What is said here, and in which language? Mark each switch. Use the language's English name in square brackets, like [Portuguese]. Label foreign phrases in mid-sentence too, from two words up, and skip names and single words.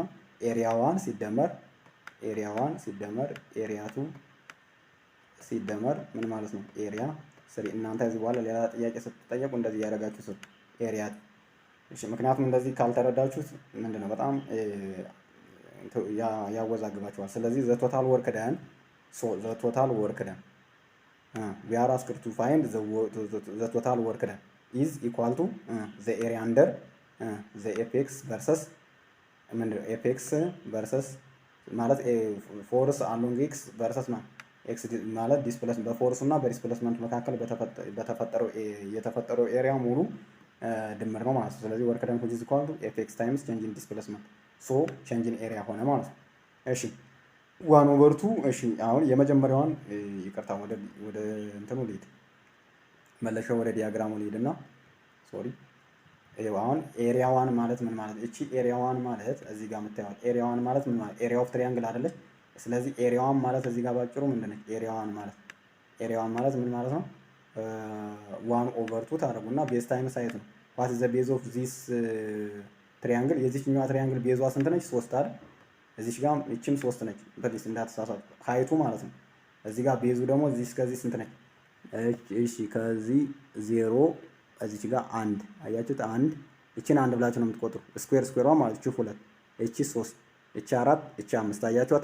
[Amharic] ኤሪያ 1 ሲደመር ኤሪያ 2 ሲደመር ምን ማለት ነው? ኤሪያ 3። እናንተ እዚህ በኋላ ሌላ ጥያቄ ስትጠየቁ እንደዚህ ያደርጋችሁ ስሩ ኤሪያ። እሺ ምክንያቱም እንደዚህ ካልተረዳችሁት ምንድነው በጣም ያወዛግባችኋል። ስለዚህ [English] the total work done the total work done we are asked to find the total work done is equal to the area under the fx versus fx versus [Amharic] ማለት ፎርስ [English] along x versus x [Amharic] ማለት ዲስፕሌስመንት በፎርስ እና በዲስፕሌስመንት መካከል የተፈጠረው ኤሪያ ሙሉ ድምር ነው ማለት ነው። ስለዚህ [English] work done which is equal to fx times change in displacement so change in area [Amharic] ሆነ ማለት ነው። እሺ 1/2 እሺ አሁን የመጀመሪያዋን ይቅርታ ወደ እንትኑ ልሂድ መለሻው ወደ ዲያግራሙ ልሂድና ሶሪ ይሄው አሁን ኤሪያ 1 ማለት ምን ማለት እቺ ኤሪያ 1 ማለት እዚህ ጋር የምታዩት ኤሪያ 1 ማለት ምን ማለት [English] area of triangle [Amharic] አይደለች። ስለዚህ ኤሪያ 1 ማለት እዚህ ጋር ባጭሩ ምንድን ነው ኤሪያ 1 ማለት ምን ማለት ነው? 1/2 ታደርጉና [English] base times height [Amharic] ነው። [English] what is the base of this triangle [Amharic] የዚህኛዋ ትሪያንግል ቤዟ ስንት ነች? 3 አይደል? እዚህ ጋር እቺም 3 ነች። በዲስ እንዳትሳሳቱ ሃይቱ ማለት ነው። እዚህ ጋር ቤዙ ደግሞ እዚህ እስከዚህ ስንት ነች? እሺ ከዚህ 0 እዚህ ጋር 1 አያችሁት? 1 እቺን 1 ብላችሁ ነው የምትቆጥሩ። ስኩዌሯ ማለት እቺ 2 እቺ 3 እቺ 4 እቺ 5 አያችሁት?